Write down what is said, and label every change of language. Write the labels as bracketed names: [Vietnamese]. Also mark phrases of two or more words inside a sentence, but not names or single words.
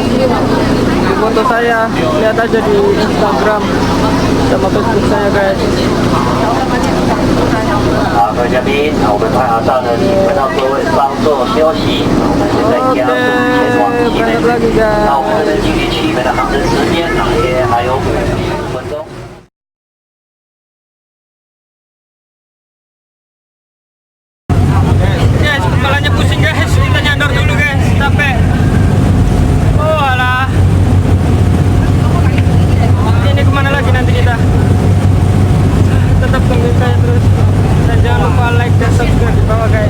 [Indonesian] Di foto saya, lihat aja di Instagram sama Facebook saya guys. [Chinese] 好，各位嘉宾，我们快要到了，请回到座位稍作休息。我们现在加速前往机内。那我们的距离起飞的航程时间也还有5分钟。 [Indonesian] Guys, kepalanya pusing guys. Kita nyadar dulu guys, capek. Oh alah. Ini kemana lagi nanti kita? Tetap tunggu saya terus. Dan jangan lupa like dan subscribe di bawah guys.